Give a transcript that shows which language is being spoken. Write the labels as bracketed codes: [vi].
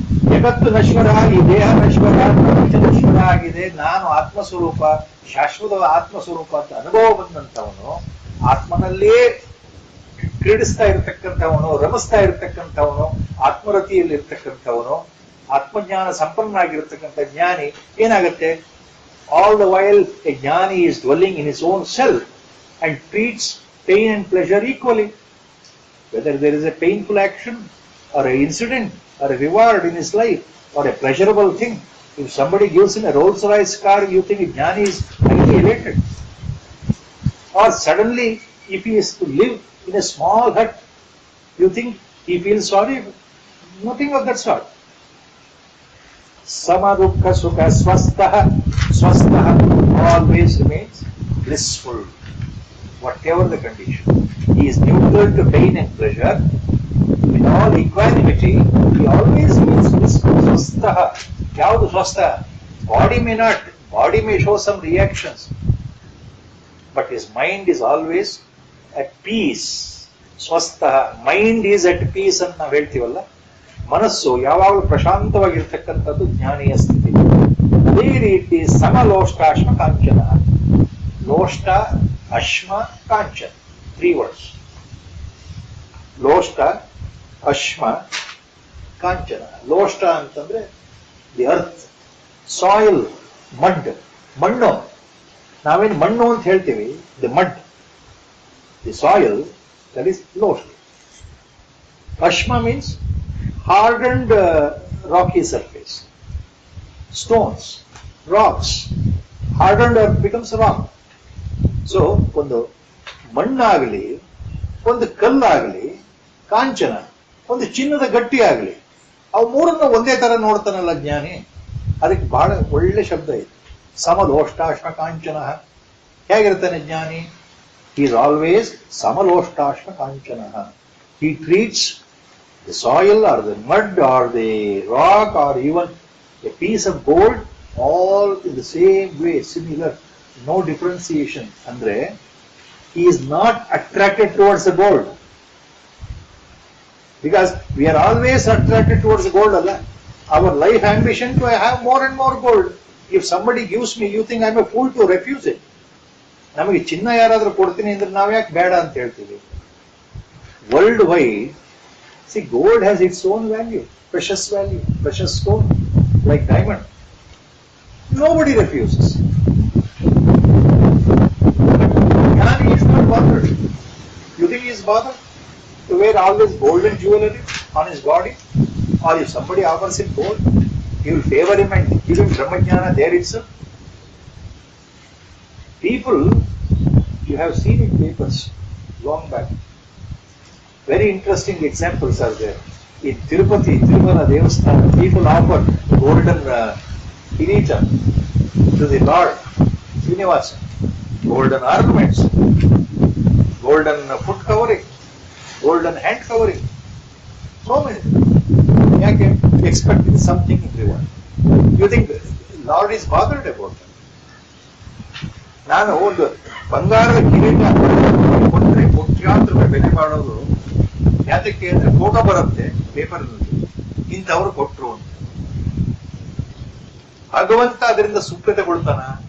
[kn] ಜಗತ್ತು ನಶ್ವರ, ಈ ದೇಹ ನಶ್ವರ, ಪ್ರಪಂಚ ನಶ್ವರ ಆಗಿದೆ, ನಾನು ಆತ್ಮಸ್ವರೂಪ, ಶಾಶ್ವತ ಆತ್ಮಸ್ವರೂಪ ಅಂತ ಅನುಭವ ಬಂದಂಥವನು, ಆತ್ಮನಲ್ಲೇ ಕ್ರೀಡಿಸ್ತಾ ಇರತಕ್ಕಂಥವನು, ರಮಿಸ್ತಾ ಇರತಕ್ಕಂಥವನು, ಆತ್ಮರತಿಯಲ್ಲಿ ಇರ್ತಕ್ಕಂಥವನು, ಆತ್ಮಜ್ಞಾನ ಸಂಪನ್ನನಾಗಿರ್ತಕ್ಕಂಥ ಜ್ಞಾನಿ ಏನಾಗುತ್ತೆ? [en] All the while a jnani is dwelling in his own self and treats pain and pleasure equally. Whether there is a painful action or an incident or a reward in his life or a pleasurable thing, if somebody gives him a Rolls Royce car, you think a jnani is highly elated. Or suddenly, if he is to live in a small hut, you think he feels sorry? Nothing of that sort. Samadukha sukha swastha always remains blissful, whatever the condition. He is neutral to pain and pleasure. With all equanimity, he always remains blissful. Swastha. Yavadu swastha? Body may show some reactions, but his mind is always at peace. Swastha. Mind is at peace [kn] ಅಂತ ನಾವು ಹೇಳ್ತೀವಲ್ಲ, ಮನಸ್ಸು ಯಾವಾಗಲೂ ಪ್ರಶಾಂತವಾಗಿರ್ತಕ್ಕಂಥದ್ದು ಜ್ಞಾನಿಯ ಸ್ಥಿತಿ. ಅದೇ ರೀತಿ ಸಮಲೋಷ್ಟಾಶ್ಮ ಕಾಂಚನ. ಲೋಷ್ಟ, ಅಶ್ಮ, ಕಾಂಚನ, [en] 3 words. [kn] ಲೋಷ್ಟ, ಅಶ್ಮ, ಕಾಂಚನ. ಲೋಷ್ಟ ಅಂತಂದ್ರೆ [en] the earth, soil, mud, [kn] ಮಣ್ಣು. ನಾವೇನು ಮಣ್ಣು ಅಂತ ಹೇಳ್ತೀವಿ, [en] the mud, the soil, that is [kn] ಲೋಷ್ಟ. [en] ಅಶ್ಮ means hardened rocky surface, stones, rocks. Hardened earth becomes rock. [kn] So ಒಂದು ಮಣ್ಣಾಗಲಿ, ಒಂದು ಕಲ್ಲಾಗಲಿ, ಕಾಂಚನ, ಒಂದು ಚಿನ್ನದ ಗಟ್ಟಿ ಆಗಲಿ, ಅವು ಮೂರನ್ನು ಒಂದೇ ತರ ನೋಡ್ತಾನಲ್ಲ ಜ್ಞಾನಿ. ಅದಕ್ಕೆ ಬಹಳ ಒಳ್ಳೆ ಶಬ್ದ ಇದೆ, ಸಮಲೋಷ್ಟಾಶ್ಮ ಕಾಂಚನ. ಹೇಗಿರ್ತಾನೆ ಜ್ಞಾನಿ? [en] he is always samaloshtasma kanchana. He treats the soil or the mud or the rock or even a piece of gold all in the same way, similar, no differentiation. Andre, he is not attracted towards the gold, because we are always attracted towards the gold. Our life ambition to have more and more gold. If somebody gives me, you think I am a fool to refuse it. [kn] ನಮಗೆ ಚಿನ್ನ ಯಾರಾದ್ರೂ ಕೊಡ್ತೀನಿ ಅಂದ್ರೆ ನಾವು ಯಾಕೆ ಬೇಡ ಅಂತ ಹೇಳ್ತೀವಿ? [en] World wide, see, gold has its own value, precious stone, like diamond. Nobody refuses. Jnani is not bothered. You think he is bothered to wear always golden jewelry on his body? Or if somebody offers him gold, he will favor him and give him Brahmajnana there itself? People, you have seen in papers long back, very interesting examples are there. In Tirupati, Tirumala Devasthana, people offered golden kirita to the Lord Srinivasa, golden ornaments, golden foot covering, golden hand covering, so many. Yake expecting something in reward. You think Lord is bothered about that? [kn] ನಾನು ಒಂದು ಬಂಗಾರದ ಕಿರೀಟ ಕೊಟ್ಟರೆ ಕೋಟ್ಯಾಂತರ ರೂಪಾಯಿ ಬೆಲೆ ಮಾಡೋದು ಯಾತಕ್ಕೆ ಅಂದ್ರೆ ಫೋಟೋ ಬರುತ್ತೆ ಪೇಪರ್ನಲ್ಲಿ, ಇಂಥವ್ರು ಕೊಟ್ರು ಅಂತ. ಭಗವಂತ ಅದರಿಂದ ಸುಪ್ರತೆಗೊಳ್ತಾನ?